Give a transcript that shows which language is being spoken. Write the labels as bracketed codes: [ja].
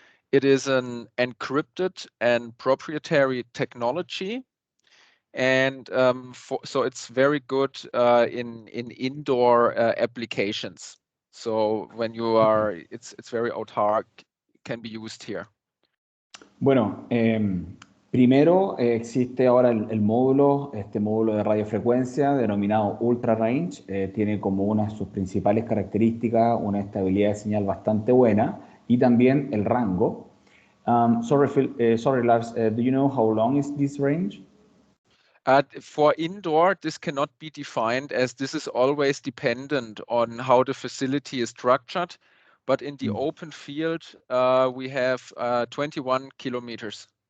[en] It is an encrypted and proprietary technology, and so it's very good in indoor applications. So when you are, it's very autark, can be used here. [es] Bueno, primero existe ahora el módulo, este módulo de radiofrecuencia denominado Ultra Range. Tiene como una de sus principales características una estabilidad de señal bastante buena y también el rango. [en] Sorry, Lars, do you know how long is this range? For indoor, this cannot be defined, as this is always dependent on how the facility is structured. But in the open field, we have 21 kilometers.